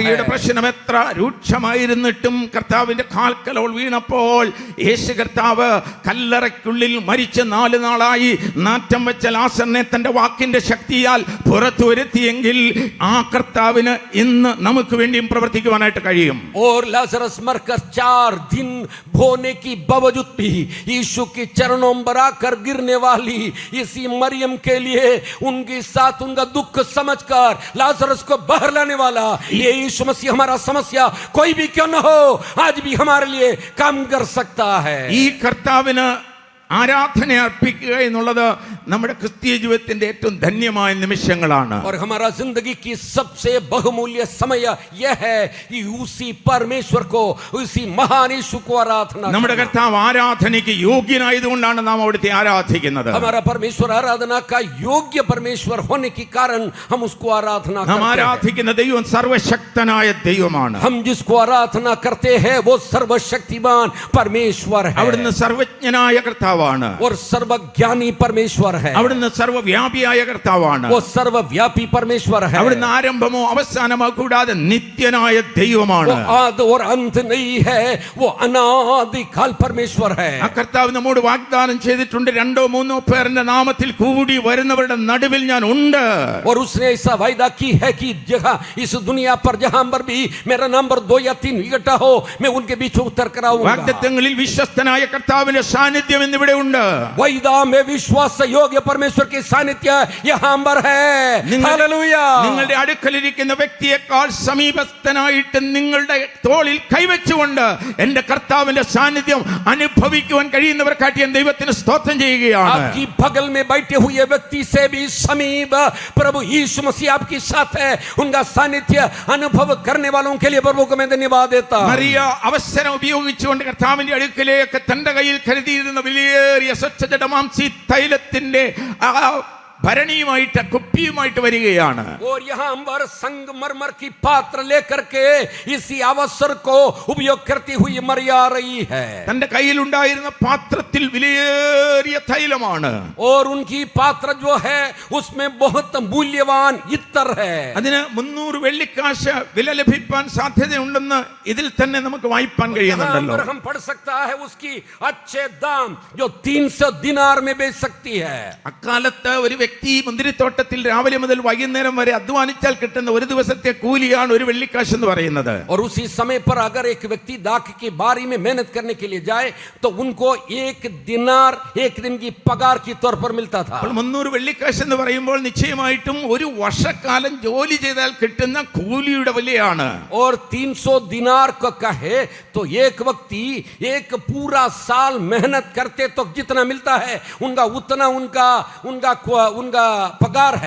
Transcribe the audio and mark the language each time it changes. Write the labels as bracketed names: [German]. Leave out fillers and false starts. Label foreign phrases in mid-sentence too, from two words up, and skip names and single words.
[Malayalam] മറിയയുടെ പ്രശ്നം എത്ര രൂക്ഷമായിരുന്നിട്ടും കർത്താവിന്റെ കാൽക്കൽ അവൾ വീണപ്പോൾ യേശു കർത്താവ് കല്ലറയ്ക്കുള്ളിൽ മരിച്ച് 4 നാളായി നാറ്റം വെച്ച ലാസറിനെ തന്റെ വാക്കിന്റെ ശക്തിയാൽ പുറത്തു വരുത്തിയെങ്കിൽ ആ കർത്താവിന് ഇന്ന് നമുക്ക് വേണ്ടിയും പ്രവർത്തിക്കുവാനായിട്ട് കഴിയും. [Hindi] और लाजरस मरकर 4 दिन होने की बावजूद भी यीशु के चरणों पर आकर गिरने वाली इसी मरियम के लिए उनके साथ उनका दुख समझकर लाजरस को बाहर लाने वाला ये यीशु मसीह हमारा समस्या कोई भी क्यों न हो आज भी हमारे लिए काम कर सकता है. [Malayalam] ഈ കർത്താവിന് ആരാധന അർപ്പിക്കുക എന്നുള്ളത് നമ്മുടെ ക്രിസ്തീയ ജീവിതത്തിന്റെ ഏറ്റവും ധന്യമായ നിമിഷങ്ങളാണ്. [Hindi] और हमारा जिंदगी की सबसे बहुमूल्य समय यह है कि उसी परमेश्वर को उसी महान यीशु को आराधना. [Malayalam] നമ്മുടെ കർത്താവ് ആരാധനയ്ക്ക് യോഗ്യനായതുകൊണ്ടാണ് നാം അവിടുത്തെ ആരാധിക്കുന്നത്. [Hindi] हमारा परमेश्वर आराधना का योग्य परमेश्वर होने के कारण हम उसको आराधना [Malayalam] നാം [Hindi] करते हैं. [Malayalam] ആരാധിക്കുന്ന ദൈവം സർവശക്തനായ ദൈവമാണ്. [Hindi] हम जिसको आराधना करते हैं वो सर्वशक्तिमान परमेश्वर है [Malayalam] അവിടുന്ന് സർവജ്ഞനായ കർത്താവാണ്. [Hindi] और सर्वज्ञानी परमेश्वर है. [Malayalam] അവിടുന്ന് സർവവ്യാപിയായ കർത്താവാണ്. [Hindi] वो सर्वव्यापी परमेश्वर है. [Malayalam] അവിടുന്ന് ആരംഭമോ അവസാനമോ കൂടാതെ നിത്യനായ ദൈവമാണ്. [Hindi] वो आदि और अंत नहीं है वो अनादिकाल परमेश्वर है. [Malayalam] ആ കർത്താവ് നമ്മോട് വാഗ്ദാനം ചെയ്തിട്ടുണ്ട്, 2-3 പേരുടെ നാമത്തിൽ കൂടി വരുന്നവരുടെ നടുവിൽ ഞാൻ ഉണ്ട്. [Hindi] और उसने ऐसा वायदा की है कि जहां इस दुनिया पर जहां पर भी मेरा नंबर 2 या 3 इकट्ठा हो मैं उनके बीच उतर कर आऊंगा. [Malayalam] വാഗ്ദത്തങ്ങളിൽ വിശ്വസ്തനായ കർത്താവിന്റെ സാന്നിധ്യം ഇന്നിവിടെ ഉണ്ട്. [Hindi] वायदा में विश्वास योग्य परमेश्वर की सानिध्य यहाँ पर है. हालेलुया. [Malayalam] നിങ്ങളുടെ അടുക്കലിരിക്കുന്ന വ്യക്തിയെക്കാൾ സമീപസ്ഥനായിട്ട് നിങ്ങളുടെ തോളിൽ കൈവച്ചുകൊണ്ട് എന്റെ കർത്താവിന്റെ സാന്നിധ്യം അനുഭവിക്കുവാൻ കഴിയുന്നവർക്കായിട്ട് ഞാൻ ദൈവത്തിന് സ്തോത്രം ചെയ്യുകയാണ്. [Hindi] आपकी बगल में बैठे हुए व्यक्ति से भी समीप प्रभु यीशु मसीह आपके साथ है. उनका सानिध्य अनुभव करने वालों के लिए प्रभु को मैं धन्यवाद देता. [Malayalam] മറിയ അവസരം ഉപയോഗിച്ചുകൊണ്ട് കർത്താവിന്റെ അടുക്കലേക്ക് തന്റെ കയ്യിൽ കരുതിയിരുന്ന വിലയേറിയ സ്വച്ഛജടമാംസി തൈലത്തിന്റെ ആ ഭരണിയുമായിട്ട് കുപ്പിയുമായിട്ട് വരികയാണ്. [Hindi] और यहाँ पर संगमरमर की पात्र लेकर के इसी अवसर को उपयोग करती हुई मरिया आ रही है. [Malayalam] തന്റെ കയ്യിലുണ്ടായിരുന്ന പാത്രത്തിൽ വിലയേറിയ തൈലമാണ്. [Hindi] और उनकी पात्र जो है उसमें बहुत मूल्यवान इत्र है. [Malayalam] അതിന് 300 വെള്ളിക്കാശ് വില ലഭിക്കാൻ സാധ്യതയുണ്ടെന്ന് ഇതിൽ തന്നെ നമുക്ക് വായിപ്പാൻ കഴിയുന്നുണ്ടല്ലോ. [Hindi] हम पढ़ सकता है उसकी अच्छे दाम जो 300 दिनार में बेच सकती है. [Malayalam] അക്കാലത്ത് ഒരു വ്യക്തി മുന്തിരിത്തോട്ടത്തിൽ രാവിലെ മുതൽ വൈകുന്നേരം വരെ അധ്വാനിച്ചാൽ കിട്ടുന്ന ഒരു ദിവസത്തെ കൂലിയാണ് 1 വെള്ളിക്കാശ് എന്ന് പറയുന്നത്. [Hindi] और उसी समय पर अगर एक व्यक्ति दाख की बारी में मेहनत करने के लिए जाए तो उनको 1 दिनार 1 दिन की पगार की तौर पर मिलता था. [Malayalam] അപ്പോൾ 300 വെള്ളിക്കാശ് എന്ന് പറയുമ്പോൾ നിശ്ചയമായിട്ടും ഒരു വർഷക്കാലം ജോലി ചെയ്താൽ കിട്ടുന്ന കൂലിയുടെ വിലയാണ്. [Hindi] और 300 दिनार को कहे तो एक व्यक्ति एक पूरा साल मेहनत करते तो जितना मिलता है उनका उतना उनका पगार है.